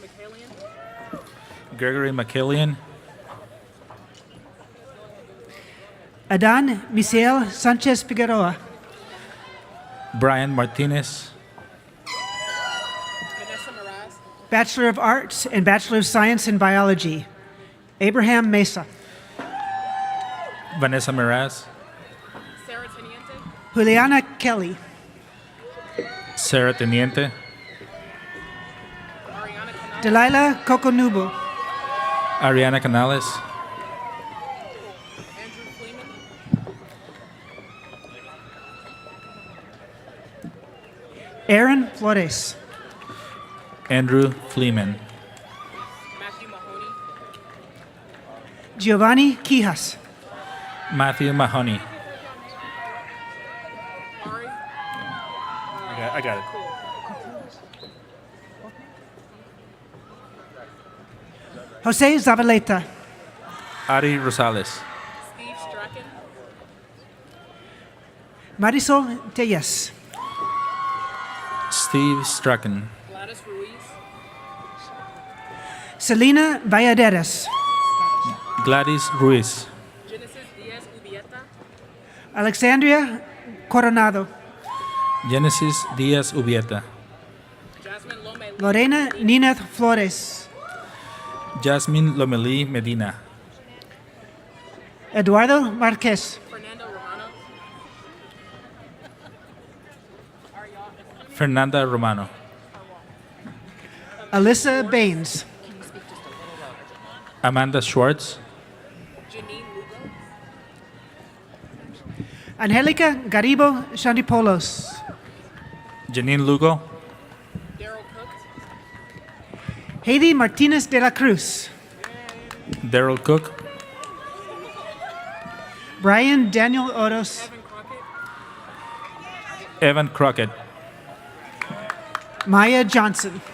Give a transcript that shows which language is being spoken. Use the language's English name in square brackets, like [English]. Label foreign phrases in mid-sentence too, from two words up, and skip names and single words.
[English] Gregory McKillian. Adan Misael Sanchez Figueroa. Brian Martinez. Bachelor of Arts and Bachelor of Science in Biology, Abraham Mesa. Vanessa Miraz. Juliana Kelly. Sarah Teniente. Delilah Coconubo. Ariana Canales. Aaron Flores. Andrew Fleeman. Giovanni Quijas. Matthew Mahoney. I got it. Jose Zavaleta. Ari Rosales. Steve Strachan. Marisol Tellez. Steve Strachan. Gladys Ruiz. Selena Valladares. Gladys Ruiz. Genesis Diaz Ubieta. Alexandria Coronado. Genesis Diaz Ubieta. Jasmine Lome. Lorena Nineth Flores. Jasmine Lomeli Medina. Eduardo Marquez. Fernando Romano. Fernanda Romano. Alyssa Baines. Amanda Schwartz. Janine Lugo. Angelica Garibo Shandipolos. Janine Lugo. Heidi Martinez de la Cruz. Daryl Cook. Brian Daniel Odos. Evan Crockett. Maya Johnson.